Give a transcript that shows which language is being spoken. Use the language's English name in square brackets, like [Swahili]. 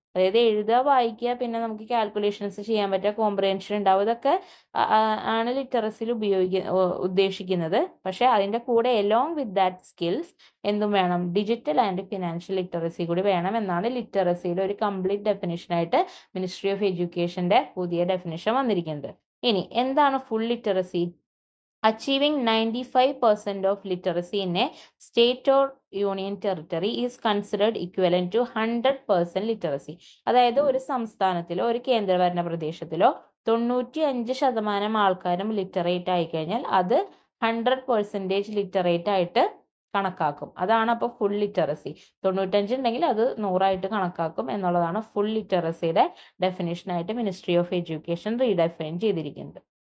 [Malayalam] അതായത് എഴുതുക, വായിക്കുക, പിന്നെ നമുക്ക് കാൽക്കുലേഷൻസ് ചെയ്യാൻ പറ്റുക, കോംപ്രിഹെൻഷൻ ഉണ്ടാവും, ഇതൊക്കെ ആണ് ലിറ്ററസിയിൽ ഉദ്ദേശിക്കുന്നത്. പക്ഷെ അതിന്റെ കൂടെ [English] along with that [Malayalam] സ്കിൽസ് എന്തും വേണം, ഡിജിറ്റൽ ആൻഡ് ഫിനാൻഷ്യൽ ലിറ്ററസി കൂടി വേണം എന്നാണ് ലിറ്ററസിയുടെ ഒരു കംപ്ലീറ്റ് ഡെഫിനിഷൻ ആയിട്ട് മിനിസ്ട്രി ഓഫ് എഡ്യൂക്കേഷന്റെ പുതിയ ഡെഫിനിഷൻ വന്നിരിക്കുന്നത്. ഇനി എന്താണ് full literacy? [English] Achieving 95% of literacy in a state or union territory is considered equivalent to 100% literacy. [Malayalam] അതായത് ഒരു സംസ്ഥാനത്തിലോ ഒരു കേന്ദ്രഭരണ പ്രദേശത്തിലോ 95% ആൾക്കാരും ലിറ്ററേറ്റ് ആയി കഴിഞ്ഞാൽ അത് 100% ലിറ്ററേറ്റ് ആയിട്ട് കണക്കാക്കും. അതാണ് അപ്പോൾ ഫുൾ ലിറ്ററസി. 95 ഉണ്ടെങ്കിൽ അത് 100 കണക്കാക്കും എന്നുള്ളതാണ് ഫുൾ ലിറ്ററസിയുടെ ഡെഫിനിഷനായിട്ട് മിനിസ്ട്രി ഓഫ് എഡ്യൂക്കേഷൻ റീഡെഫൈൻ ചെയ്തിരിക്കുന്നത്.